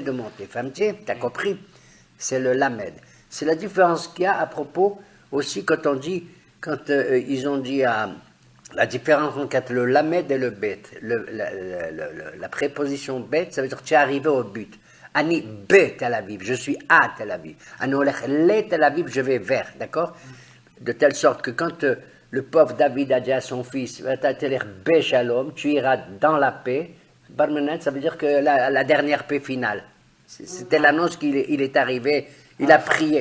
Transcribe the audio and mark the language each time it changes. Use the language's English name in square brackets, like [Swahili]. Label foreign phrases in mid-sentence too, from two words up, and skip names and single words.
[French] Femme, tu as compris? C'est le lamed. C'est la différence qu'il y a à propos aussi quand on dit, quand ils ont dit la différence entre le lamed et le bet. La préposition bet, ça veut dire que tu es arrivé au but. [Hebrew] אני ב [French] Tel Aviv, je suis à Tel Aviv. [Hebrew] אני הולך ל [French] Tel Aviv, je vais vers, d'accord? De telle sorte que quand le pauvre David a dit à son fils, [Hebrew] בשלום, [French] tu iras dans la paix. Barmenet, ça veut dire que la dernière paix finale. C'était l'annonce qu'il est arrivé, il a prié.